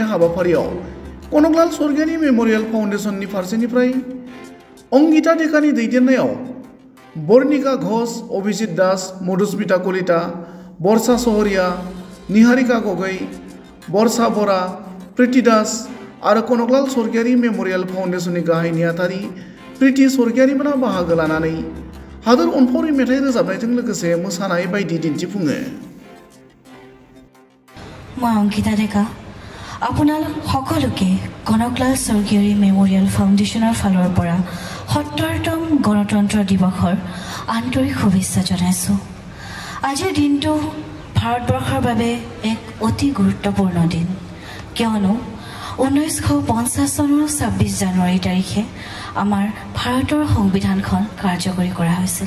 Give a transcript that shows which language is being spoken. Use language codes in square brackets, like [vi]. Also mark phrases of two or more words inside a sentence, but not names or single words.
[brx] हाबाफारियाव कनकलाल स्वर्गियारि मेम'रियेल फाउन्डेसननि फारसेनिफ्राय अंगिता डेकानि दैदेननायाव बर्निका घोष, अभिजित दास, मधुस्मिता कलिता, बर्षा सहरिया, निहारिका गगৈ, बर्षा बरा, प्रीति दास आरो कनकलाल स्वर्गियारि मेम'रियेल फाउन्डेसननि गाहाय नेहाथारि प्रीति स्वर्गियारिमोना बाहागो लानानै हादोर अनफावरि मेथाइ रोजाबनायजों लोगोसे मोसानाय बायदि दिन्थिफुङो। [as] মই অংকিতা ডেকা আপোনালোক সকলোকে কনকলাল স্বৰ্গীয়াৰী মেম'ৰিয়েল ফাউণ্ডেশ্যনৰ ফালৰ পৰা ৭০তম গণতন্ত্ৰ দিৱসৰ আন্তৰিক শুভেচ্ছা জনাইছোঁ। আজিৰ দিনটো ভাৰতবৰ্ষৰ বাবে এক অতি গুৰুত্বপূৰ্ণ দিন, কিয়নো 1950 চনৰ 26 জানুৱাৰী তাৰিখে আমাৰ ভাৰতৰ সংবিধানখন কাৰ্যকৰী কৰা হৈছিল।